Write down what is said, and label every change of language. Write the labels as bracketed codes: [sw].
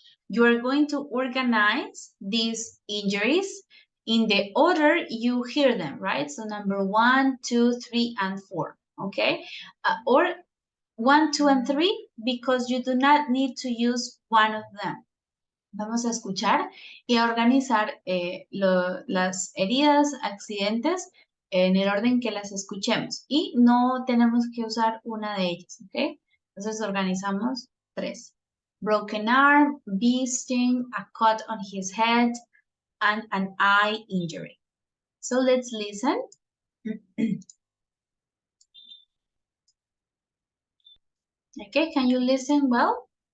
[en] You are going to organize these injuries in the order you hear them, right? So number 1, 2, 3, and 4, okay? Or 1, 2, and 3, because you do not need to use one of them. [es] Vamos a escuchar y a organizar las heridas, accidentes, en el orden que las escuchemos. Y no tenemos que usar una de ellas, ¿ok? Entonces organizamos 3. [en] Broken arm, bee sting, a cut on his head, and an eye injury. So let's listen. Okay, can you listen well?